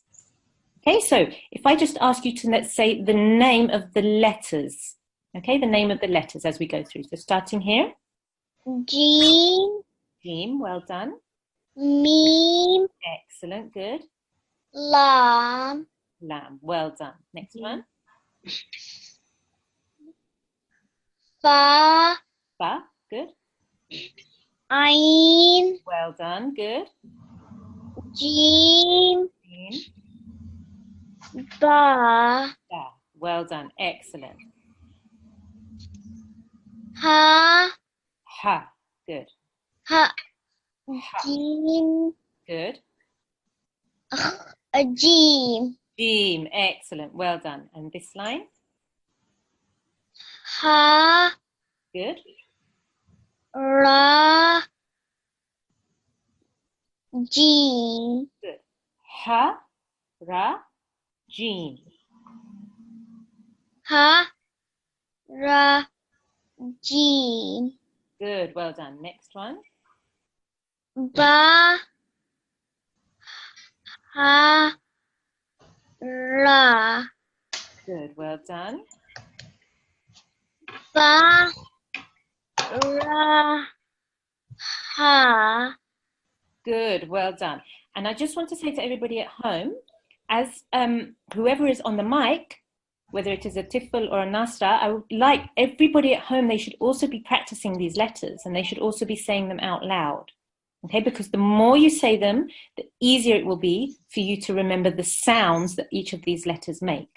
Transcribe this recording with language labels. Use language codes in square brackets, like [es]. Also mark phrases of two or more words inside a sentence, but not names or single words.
[en] Okay, so if I just ask you to, let's say, the name of the letters. Okay, the name of the letters as we go through. So starting here. Jim. Jim, well done. Mim. Excellent, good. Lam. Lam, well done. Next one. Fa. Ba, good. Ain. Well done, good. Jim. Jim, Ba. Da. Well done. Excellent. Ha. Ha. Good. Ha. Ha. Jim. Good. Jim. Jim. Excellent. Well done. And this line? Ha. Good. Ra. Jim. Good. Ha. Ra. Jim. Ha. Ra. Jim. Good. Well done. Next one. Ba. Ha. Ra. Good. Well done. Ba. Ra. Ha. Good. Well done. And I just want to say to everybody at home, as whoever is on the mic, whether it is a Tifl or a Nasra, I would like everybody at home, they should also be practicing these letters and they should also be saying them out loud. Okay, because the more you say them, the easier it will be for you to remember the sounds that each of these letters make.